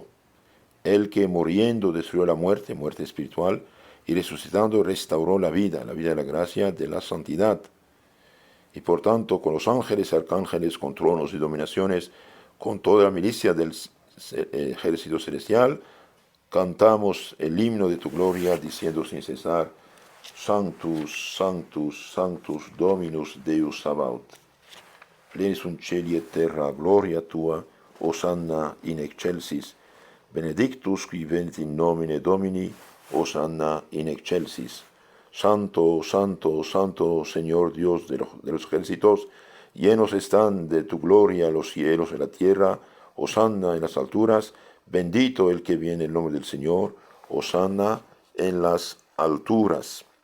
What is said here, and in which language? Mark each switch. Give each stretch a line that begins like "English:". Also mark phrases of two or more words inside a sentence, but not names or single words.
Spanish: El que muriendo destruyó la muerte, muerte espiritual, y resucitando restauró la vida de la gracia, de la santidad. Y por tanto, con los ángeles, arcángeles, con tronos y dominaciones, con toda la milicia del ejército celestial, cantamos el himno de tu gloria, diciendo sin cesar,
Latin: Sanctus, Sanctus, Sanctus, Dominus Deus Sabaoth. Plenis sunt cieli et terra, gloria tua, Hosanna in excelsis, benedictus qui venit in nomine Domini, Hosanna in excelsis.
Spanish: Santo, santo, santo, Señor Dios de los ejércitos, llenos están de tu gloria los cielos y la tierra, Hosanna en las alturas, bendito el que viene en nombre del Señor, Hosanna en las alturas.